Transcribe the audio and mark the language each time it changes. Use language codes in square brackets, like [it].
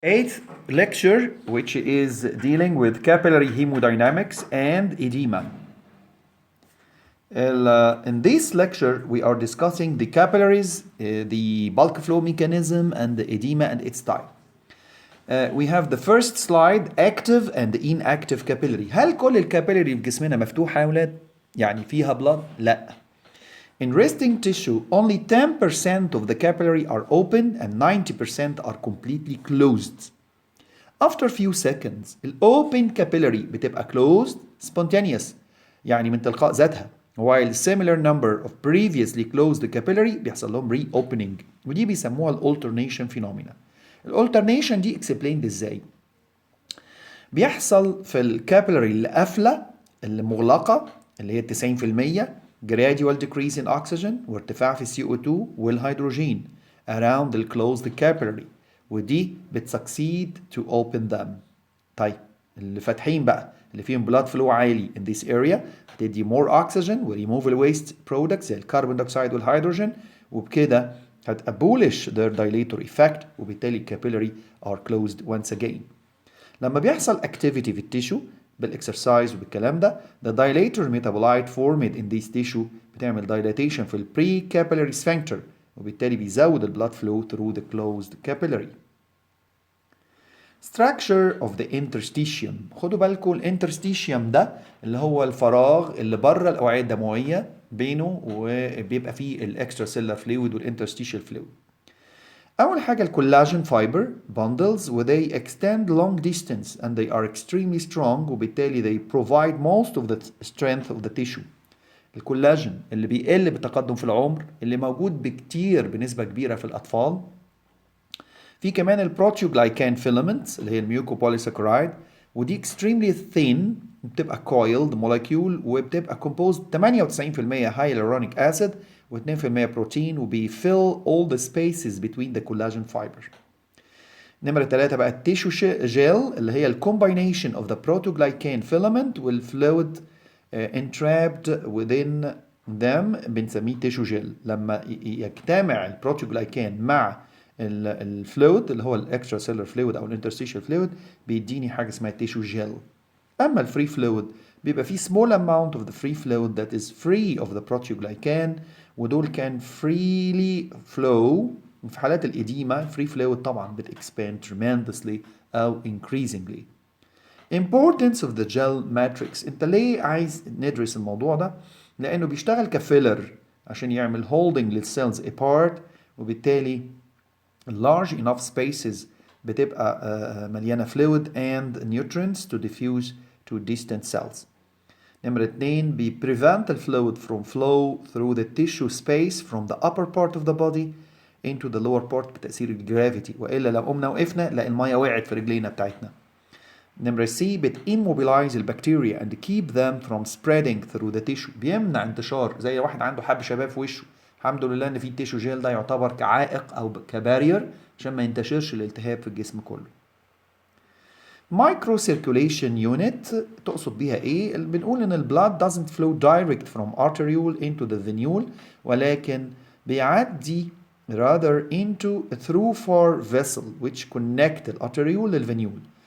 [en] Eighth lecture, which is dealing with capillary hemodynamics and edema. In this lecture, we are discussing the capillaries, the bulk flow mechanism, and the edema and its type. We have the first slide, active and inactive capillary. [ar] هل كل الكابيلاري في جسمنا مفتوحة يا ولاد؟ يعني فيها blood؟ لا. [en] In resting tissue, only 10% of the capillary are open and 90% are completely closed. After few seconds, open capillary [ar] بتبقى [en] closed spontaneous [ar] يعني من تلقاء ذاتها [en] while similar number of previously closed capillary [ar] بيحصل لهم [en] reopening [ar] ودي بيسموها [en] alternation phenomena. [ar] alternation دي explained ازاي؟ بيحصل في الكابيلاري اللي قافلة اللي مغلقة اللي هي 90% [en] gradual decrease in oxygen [ar] وارتفاع في CO2 والهيدروجين [en] around the closed capillary [ar] ودي بتسكسيد [en] to open them. [ar] طيب اللي فاتحين بقى اللي فيهم blood flow عالي [en] in this area [ar] هتدي [en] more oxygen [ar] و [en] remove the waste products [ar] زي الكربون دايوكسيد والهيدروجين وبكده هتabolish [en] their dilator effect [ar] وبالتالي [en] capillary are closed once again. [ar] لما بيحصل activity في التيشو بالاكسرسايز وبالكلام ده [en] the dilator metabolite formed in this tissue [ar] بتعمل dilatation في pre-capillary sphincter وبالتالي بيزود البلاد flow [en] through the closed capillary. Structure of the interstitium. [ar] خدوا بالكم الانترستيشيوم ده اللي هو الفراغ اللي بره الأوعية الدموية بينه وبيبقى فيه الاكسترا سيلر فلويد والانترستيشال فلويد. أول حاجة الكولاجين [en] fiber bundles و they extend long distance and they are extremely strong [ar] وبالتالي [en] they provide most of the strength of the tissue. [ar] الكولاجين اللي بيقل بالتقدم في العمر اللي موجود بكتير بنسبة كبيرة في الأطفال. في كمان البروتيوجلايكان فيلامنتس اللي هي الميوكوبوليساكرايد ودي [en] extremely thin [ar] بتبقى [en] coiled molecule [ar] وبتبقى [en] composed 98% hyaluronic acid [ar] و2% بروتين وبيfill [en] all the spaces between the collagen fiber. [ar] نمرة 3 بقى التيشو جيل اللي هي ال [en] combination of the protoglycan filament [ar] والفلويد [en] entrapped within them [ar] بنسميه تيشو جيل. لما يجتمع البروتوجلايكان مع الفلويد اللي هو الاكسترا سيلر فلويد او الانترستيشال فلويد بيديني حاجه اسمها تيشو جيل. اما الفري فلويد بيبقى فيه [en] small amount of the free fluid that is free of the protoglycan [ar] ودول كان [en] freely flow. [ar] في حالات الإديمة free fluid طبعا بتexpand tremendously أو increasingly. [en] Importance of the gel matrix. [ar] انت ليه عايز ندرس الموضوع ده؟ لانه بيشتغل كفيلر عشان يعمل holding للسيلز apart وبالتالي [en] large enough spaces [ar] بتبقى مليانة [en] fluid and nutrients to diffuse to distant cells. نمرة 2 prevent the fluid from flow through the tissue space from the upper part of the body into the lower part [ar] بتأثير الجرافيتي وإلا لو قمنا وقفنا لا المية وقعت في رجلينا بتاعتنا. نمرة C immobilize البكتيريا [en] and keep them from spreading through the tissue [ar] بيمنع انتشار زي واحد عنده حب شباب في وشه. الحمد لله ان في التيشو جيل ده يعتبر كعائق او كبارير عشان ما ينتشرش الالتهاب في الجسم كله. مايكرو سيركوليشن يونت تقصد بيها ايه؟ بنقول ان البلاد [en] doesn't flow direct from arteriole into the venule [ar] ولكن بيعدي [en] rather into a through far vessel which connect [ar] الارتريول للفينيول.